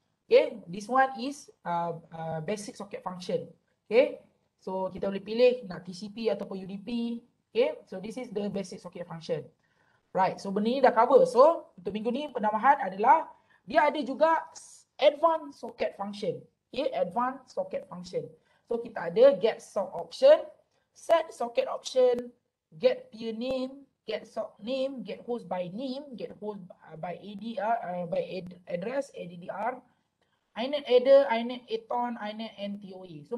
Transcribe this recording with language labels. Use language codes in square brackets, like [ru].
[en] Okay, this one is basic socket function. [ms] Okay, so kita boleh pilih nak TCP ataupun UDP. [en] Okay, so this is the basic socket function. [ms] Right, so benda ni dah cover. So untuk minggu ni penambahan adalah dia ada juga advanced socket function. [en] Okay, advanced socket function. [ms] So kita ada get sock option, set socket option, get peer name, get sock name, get host by name, get host by ADR, by address, ADDR, inet adder, inet aton, inet NTOE.